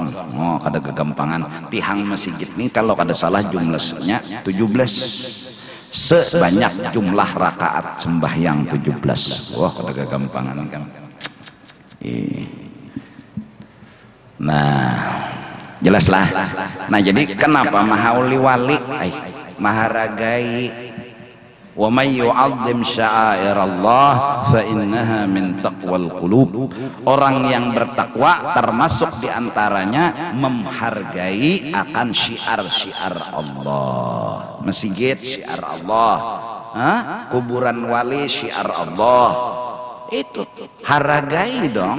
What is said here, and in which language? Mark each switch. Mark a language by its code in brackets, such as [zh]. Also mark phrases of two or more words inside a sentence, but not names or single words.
[bjn] Kada kegampangan tihang masjid ini kalau kada salah jumlahnya 17 sebanyak jumlah rakaat sembahyang 17. Wah kada kegampangan kan. Nah jelaslah. Nah jadi kenapa mahauli wali maharagai [ar] wa may yu'azzim sya'airallah fa innaha min taqwal qulub. [bjn] Orang yang bertakwa termasuk diantaranya memhargai akan syiar-syiar Allah. Masjid syiar Allah, kuburan wali syiar Allah. Itu hargai dong.